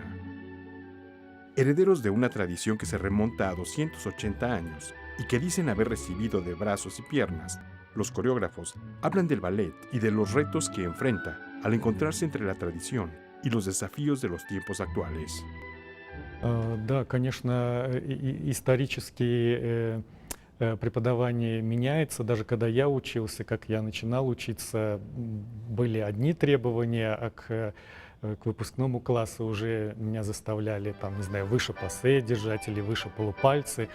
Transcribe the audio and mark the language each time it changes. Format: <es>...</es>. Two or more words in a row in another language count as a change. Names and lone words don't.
<es>Herederos de una tradición que se remonta a 280 años y que dicen haber recibido de brazos y piernas, los coreógrafos hablan del ballet y de los retos que enfrenta al encontrarse entre la tradición y los desafíos de los tiempos actuales.</es> <ru>Да, конечно, исторически преподавание меняется. Даже когда я учился, как я начинал учиться, были одни требования, а к выпускному классу уже меня заставляли, там, не знаю, выше пассе держать или выше полупальцы.</ru>